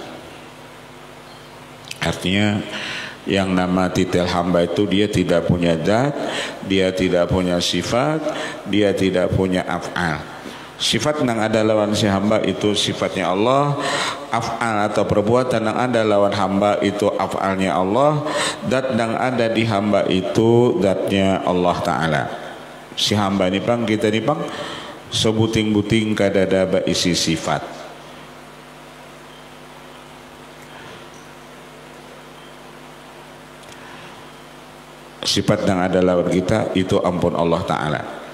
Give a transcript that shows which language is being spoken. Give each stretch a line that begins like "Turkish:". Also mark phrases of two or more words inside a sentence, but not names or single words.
Indonesian: Artinya yang nama titil hamba itu dia tidak punya zat, dia tidak punya sifat, dia tidak punya af'al. Sifat yang ada lawan si hamba itu sifatnya Allah, af'al atau perbuatan yang ada lawan hamba itu af'alnya Allah, zat yang ada di hamba itu zatnya Allah Ta'ala.
Banjar: Si hamba ini pang, kita ini pang sebuting-buting kadada isi sifat. Sifat yang ada lawan kita itu ampun Allah Ta'ala.